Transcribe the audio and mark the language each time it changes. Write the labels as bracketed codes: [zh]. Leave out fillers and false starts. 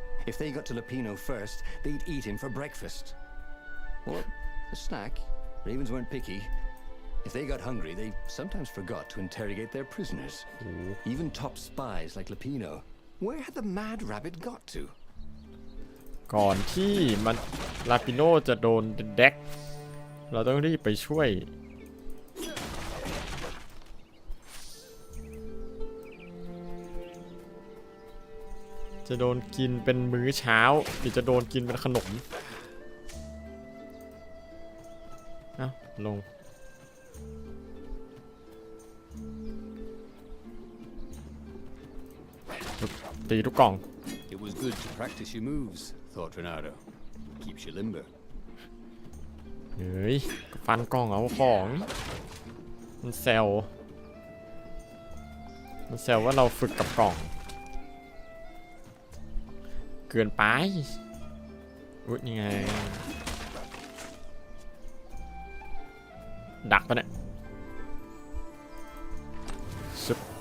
[en] If they got to Lapino first, they'd eat him for breakfast. Or a snack. Ravens weren't picky. If they got hungry, they sometimes forgot to interrogate their prisoners. Even top spies like Lapino. Where had the Mad Rabbit got to? [th] ก่อนที่มันลาปิโนจะโดนเด็กเราต้องรีบไปช่วย จะโดนกินเป็นมื้อเช้าหรือจะโดนกินเป็นขนมเอ้าลงตีทุกกล่อง [en] It was good to practice your moves, thought Renato. Keeps you limber. [th] เฮ้ยฟันกล่องเอาของมันแซวว่าเราฝึกกับกล่องเกินไปอุ๊ยนี่ไงดักปะเนี่ยซึบ